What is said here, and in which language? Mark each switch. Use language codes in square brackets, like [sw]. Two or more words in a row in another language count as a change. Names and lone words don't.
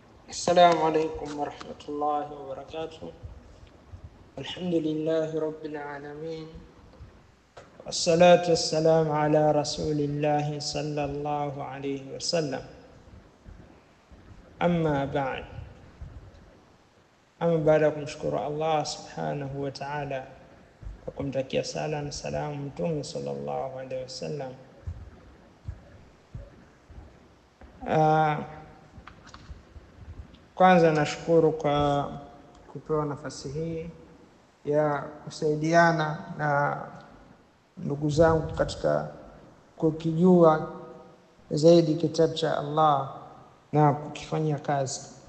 [ar] السلام عليكم ورحمة الله وبركاته. الحمد لله رب العالمين، والصلاة والسلام على رسول الله صلى الله عليه وسلم. أما بعد، [sw] baada ya kumshukuru [ar] الله سبحانه وتعالى [sw] kwa kumtakia sala na salamu Mtume [ar] صلى الله عليه وسلم, [sw] kwanza nashukuru kwa kupewa nafasi hii ya kusaidiana na ndugu zangu katika kukijua zaidi kitabu cha Allah na kukifanyia kazi.